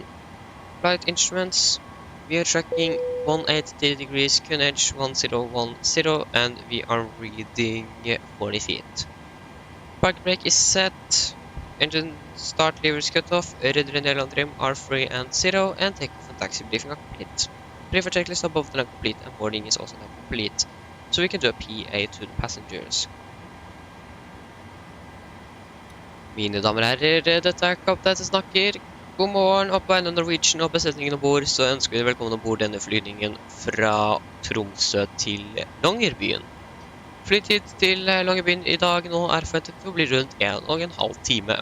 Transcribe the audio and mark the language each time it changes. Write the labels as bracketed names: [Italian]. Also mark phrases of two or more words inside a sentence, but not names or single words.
[English] Flight instruments, we are tracking 180 degrees, QNH 1010, and we are reading 40 feet. Park brake is set, engine start levers cut off, radar and airline trim are free and 0, and takeoff and taxi briefing are complete. Pre-flight checklist above the line complete, and boarding is also now complete, so we can do a PA to the passengers. [Norwegian] Mine damer og herrer, dette er kaptein som snakker. God morgen, opp på vegne av Norwegian og besetningen ombord, så ønsker vi dere velkommen ombord denne flygningen fra Tromsø til Longerbyen. Flytid til Longerbyen i dag nå er forventet å bli rundt 1,5 time.